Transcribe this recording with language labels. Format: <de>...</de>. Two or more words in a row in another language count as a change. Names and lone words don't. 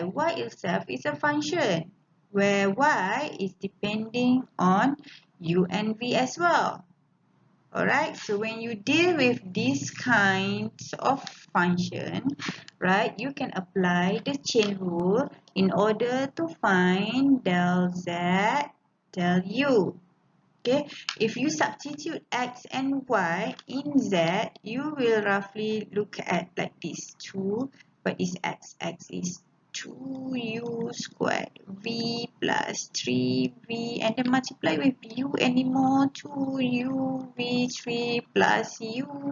<en>Y itself is a function where y is depending on u and v as well. Alright, so when you deal with these kinds of function, right, you can apply the chain rule in order to find del z, del u. Okay, if you substitute x and y in z, you will roughly look at like this. 2, what is x? X is 2u squared, v plus 3v, and then multiply with u anymore, 2u v3 plus u.</en>